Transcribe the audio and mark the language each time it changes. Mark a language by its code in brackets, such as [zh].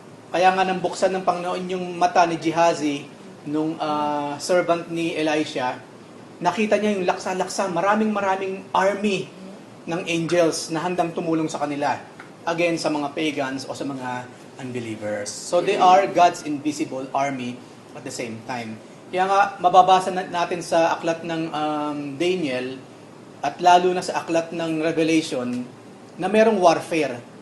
[tl] Kaya nga nang buksan ng Panginoon yung mata ni Gehazi, nung servant ni Elisha, nakita niya yung laksa-laksa, maraming army ng angels na handang tumulong sa kanila against sa mga pagans o sa mga unbelievers. [en] So they are God's invisible army at the same time. [tl] Kaya nga, mababasa natin sa aklat ng Daniel at lalo na sa aklat ng Revelation na merong warfare.